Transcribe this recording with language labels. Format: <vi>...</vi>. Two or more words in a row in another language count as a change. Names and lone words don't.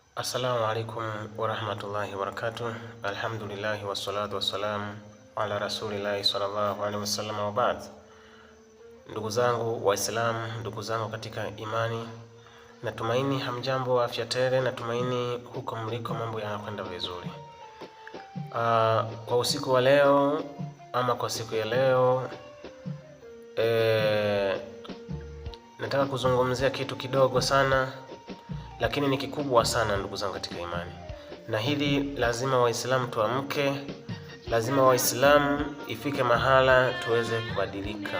<ar>السلام عليكم ورحمة الله وبركاته. الحمد لله والصلاة والسلام على رسول الله صلى الله عليه وسلم وبعد.</ar> <sw>Ndugu zangu Waislamu, ndugu zangu katika imani, natumaini hamjambo, afya tele. Natumaini huko mliko mambo yanakwenda vizuri. Kwa usiku wa leo ama kwa siku ya leo nataka kuzungumzia kitu kidogo sana, lakini ni kikubwa sana ndugu zangu katika imani, na hili lazima Waislamu tuamke, lazima Waislamu ifike mahala tuweze kubadilika.</sw>